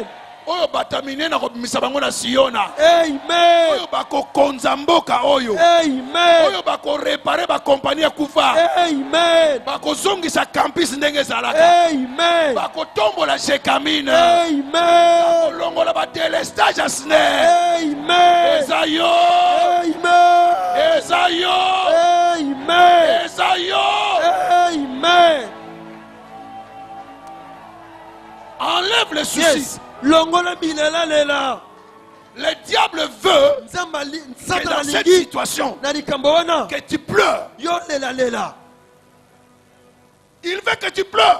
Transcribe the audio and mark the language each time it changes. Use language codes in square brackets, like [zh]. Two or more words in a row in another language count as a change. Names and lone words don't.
[ln] Oyo batamine na kobimisa bango na Siona. Amen. Oyo bako konza mboka oyo. Amen. Oyo bako réparer ba compagnie ya kufa. Amen. Bako zongisa campus ndenge zalaka. Amen. Bako tombola Jekamine. Amen. Bako longola ba délestage asne. Amen. Ezayo. Amen. Ezayo. Amen. Ezayo. Amen. [fr] Enlève le souci. Yes. Le diable veut que dans cette situation que tu pleures. Il veut que tu pleures.